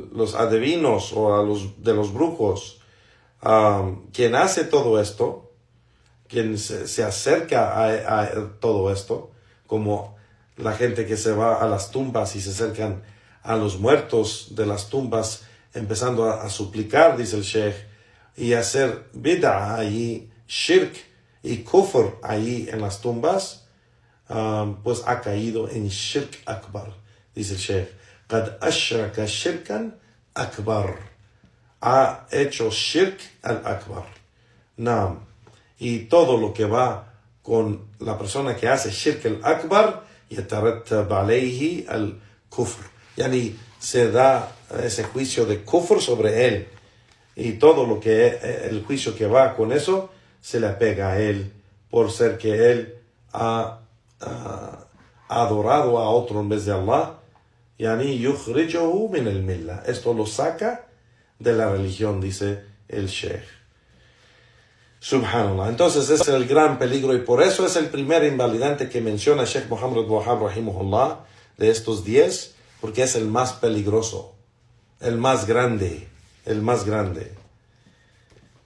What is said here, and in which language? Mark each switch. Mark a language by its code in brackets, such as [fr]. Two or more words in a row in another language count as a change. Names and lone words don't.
[es] los adivinos o de los brujos, quien hace todo esto, quien se acerca a todo esto, como la gente que se va a las tumbas y se acercan a los muertos de las tumbas, empezando a suplicar, dice el Sheikh, y hacer bid'ah allí, shirk y kufr allí en las tumbas, pues ha caído en [ar] شرك أكبر, [es] dice el Sheikh. [ar] قد أشرك شركا أكبر. [es] Ha hecho [ar] الشرك الأكبر. [es] Naam. Y todo lo que va con la persona que hace [ar] الشرك الأكبر, يترتب عليه الكفر. [es] Yani se da ese juicio de kufr sobre él. Y todo lo que el juicio que va con eso se le pega a él por ser que él ha adorado a otro en vez de Allah. [ar] يعني يخرجه من الملة. [es] Esto lo saca de la religión, dice el Sheikh. Subhanallah. Entonces ese es el gran peligro, y por eso es el primer invalidante que menciona Sheikh Muhammad Wahab rahimahullah de estos 10, porque es el más peligroso, el más grande.